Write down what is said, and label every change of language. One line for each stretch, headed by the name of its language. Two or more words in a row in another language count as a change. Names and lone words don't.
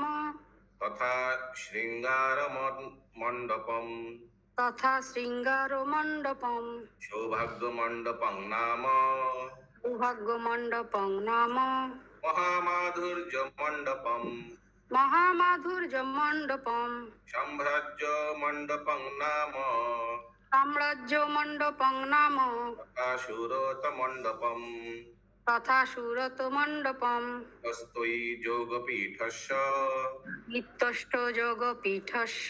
Sanskrit: তথা শৃঙ্গার মণ্ডপম তথা শৃঙ্গার মণ্ডপম সৌভাগ্য মণ্ডপং নাম সৌভাগ্য মণ্ডপং নাম মহামাধুর্য মণ্ডপম মহামাধুর্য মণ্ডপম সাম্রাজ্য মণ্ডপং নাম সাম্রাজ্য মণ্ডপং নাম সুরত মণ্ডপম তথা সুরত মণ্ডপম তস্তৈ যোগপীঠস্য নিত্যষ্ট যোগপীঠস্য